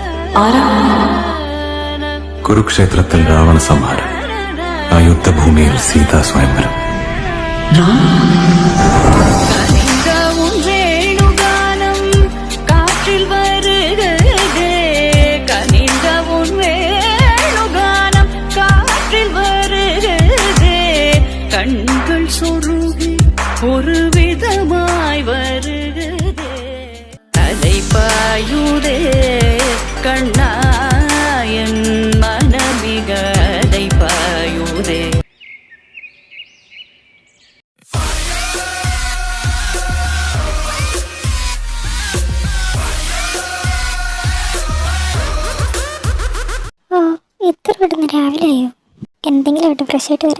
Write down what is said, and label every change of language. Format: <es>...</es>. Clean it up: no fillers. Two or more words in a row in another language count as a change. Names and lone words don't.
<ml>കുരുക്ഷേത്രത്തിൽ രാവണ സംഹാരം, ആ യുദ്ധഭൂമിയിൽ സീതാ സ്വയംവരം.</ml> <ta>கண்கள் சொருகி ஒரு விதமாய் வருகிறதே, அலைபாயுதே கண்ணாயன் மனமிக அலைபாயுதே.</ta> <ml>ഇത്ര പെട്ടെന്ന് രാവിലെയോ? എന്തെങ്കിലും ആയിട്ട് ഫ്രഷ് ആയിട്ട് വരാം.</ml>